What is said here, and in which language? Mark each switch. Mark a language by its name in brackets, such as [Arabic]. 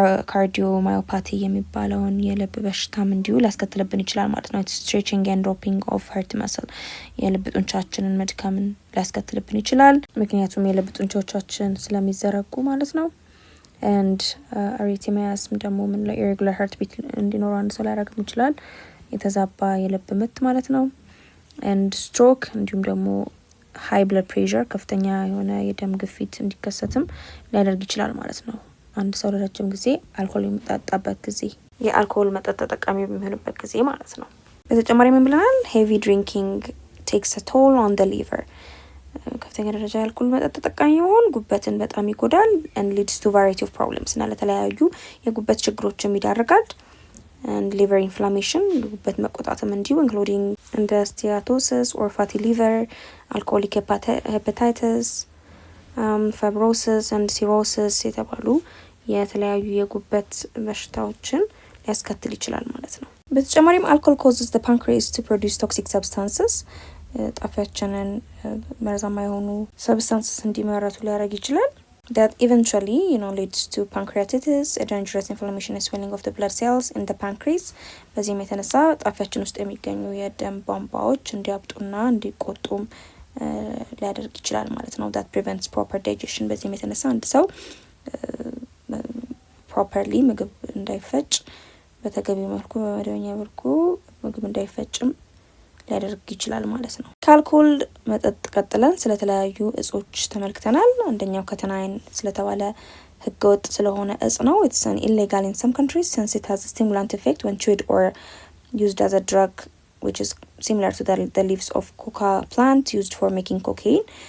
[Amharic] ካርዲዮማዮፓቲ የሚባለውን የልብ በሽታም እንዲሁ ሊያስከትልብን ይችላል ማለት ነው። [English] stretching and dropping of heart muscle [Amharic] የልብ ጡንቻችንን መድከምን ሊያስከትልብን ይችላል ምክንያቱም የልብ ጡንቻዎቻችን ስለሚዘረጉ ማለት ነው። [English] and arrhythmias [Amharic] ደግሞ ምን ላይ [English] irregular heartbeat [Amharic] እንዲኖር አንድ ሰው ሊያደርግ ይችላል የተዛባ የልብ ምት ማለት ነው። [English] and stroke [Amharic] እንዲሁም ደግሞ [English] high blood pressure [Amharic] ከፍተኛ የሆነ የደም ግፊት እንዲከሰትም ሊያደርግ ይችላል ማለት ነው። አንድ ሰው ለረጅም ጊዜ አልኮል የሚጠጣበት ጊዜ የአልኮል መጠጥ ተጠቃሚ በሚሆንበት ጊዜ ማለት ነው። በተጨማሪ ምን ብለናል? [English] heavy drinking takes a toll on the liver. [Amharic] ከፍተኛ ደረጃ የአልኮል መጠጥ ተጠቃሚ መሆን ጉበትን በጣም ይጎዳል [English] and leads to variety of problems [Amharic] እና ለተለያዩ የጉበት ችግሮችም ይዳርጋል። [English] and liver inflammation [Amharic] ጉበት መቆጣትም እንዲሁ [English] including steatosis or fatty liver, alcoholic hepatitis, fibrosis and cirrhosis [Amharic] የተባሉ የተለያዩ የጉበት በሽታዎችን ሊያስከትል ይችላል ማለት ነው። በተጨማሪም [English] alcohol causes the pancreas to produce toxic substances. [Amharic] ጣፊያችንን መርዛማ የሆኑ substances እንዲመረቱ ሊያደርግ ይችላል. [English] That eventually leads to pancreatitis, a dangerous inflammation and swelling of the blood cells in the pancreas. [Amharic] በዚህም የተነሳ ጣፊያችን ውስጥ የሚገኙ የደም ቧንቧዎች እንዲያብጡና እንዲቆጡም ሊያደርግ ይችላል ማለት ነው። [English] that prevents proper digestion [Amharic] በዚህም የተነሳ አንድ ሰው [English] properly [Amharic] ምግብ እንዳይፈጭ በተገቢው መልኩ በመደበኛ መልኩ ምግብ እንዳይፈጭም ሊያደርግ ይችላል ማለት ነው። ከአልኮል መጠጥ ቀጥለን ስለተለያዩ እጾች ተመልክተናል። አንደኛው ከተናይን ስለተባለ ህገወጥ ስለሆነ እጽ ነው። [English] it's an illegal in some countries since it has a stimulant effect when chewed or used as a drug which is similar to the leaves of coca plant used for making cocaine.